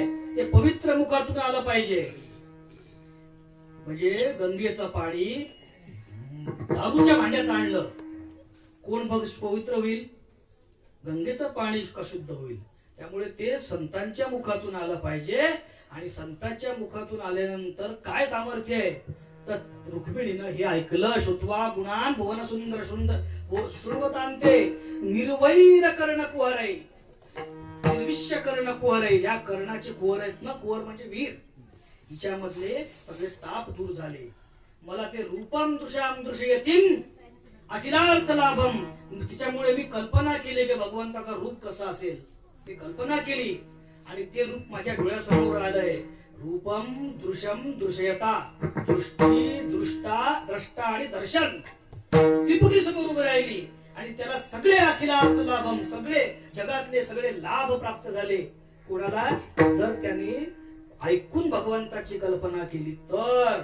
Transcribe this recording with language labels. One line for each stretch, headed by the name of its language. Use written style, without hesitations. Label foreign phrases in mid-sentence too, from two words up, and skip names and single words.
Marathi: ते पवित्र मुखातून आलं पाहिजे. म्हणजे गंगेचं पाणी दारूच्या भांड्यात आणलं, कोण पवित्र होईल? गंगेचं पाणी अशुद्ध होईल. त्यामुळे ते संतांच्या मुखातून आलं पाहिजे. आणि संतांच्या मुखातून आल्यानंतर काय सामर्थ्य आहे? तर रुक्मिणीनं हे ऐकलं.
Sanskrit: श्रुत्वा गुणान भुवन सुंदर सुंदर श्रुवतांते निर्वैर कर्ण कुहरै. निर्विष्य कर्ण कुहरै.
Marathi: या कर्णाचे कुहर आहेत ना, कुहर म्हणजे वीर. हिच्यामधले सगळे ताप दूर झाले. मला ते
Sanskrit: रूपम दृश्याम दृश्यतीन अखिलार्थ लाभम.
Marathi: तिच्यामुळे मी कल्पना केली की भगवंताचा रूप कसा असेल. मी कल्पना केली आणि ते रूप माझ्या डोळ्यासमोर आलंय.
Sanskrit: रूपम दृश्यम दृश्यता.
Marathi: दृष्टी दृष्टा द्रष्टा आणि दर्शन त्रिपुटी समोर उभी राहिली. आणि त्याला सगळे
Sanskrit: अखिलार्थ लाभम,
Marathi: सगळे जगातले सगळे लाभ प्राप्त झाले. कोणाला? जर त्याने ऐकून भगवंताची कल्पना केली तर.